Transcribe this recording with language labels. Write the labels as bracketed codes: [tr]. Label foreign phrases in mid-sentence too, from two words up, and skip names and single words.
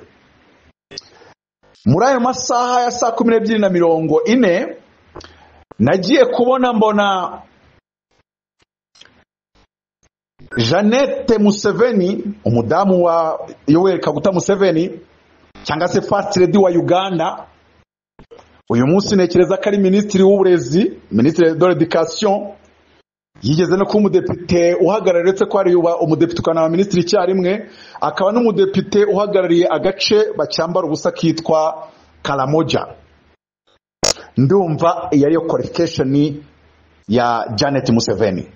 [rw] Muri ayo masaha ya 12:40 nagiye kubona mbona Jeannette Museveni, umudamu wa Yoweri Kaguta Museveni cyangwa se [en] First Lady [rw] wa Uganda, uyu munsi nekereza ko ari minisitiri w'uburezi, [fr] ministre de l'Education, [rw] yigeze no kuba umudepite uhagarariye, uretse ko ari umudepite ukana minisitiri icyarimwe, akaba n'umudepite uhagarariye agace bacyambara ubusa kitwa Karamoja. Ndumva yariyo qualification ya Janet Museveni.